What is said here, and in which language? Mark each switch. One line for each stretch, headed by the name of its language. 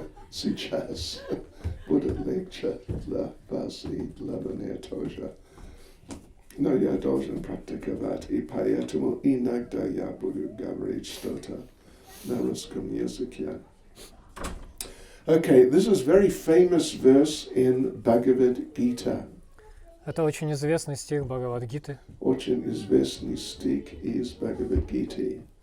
Russian: Сейчас будет легче для вас и для меня тоже. Но я должен практиковать, и поэтому иногда я буду говорить что-то на русском языке.
English: Okay, this is very famous verse in Bhagavad Gita.
Russian: Это очень известный стих Бхагавад-гиты. Очень известный стих из Bhagavad Gita.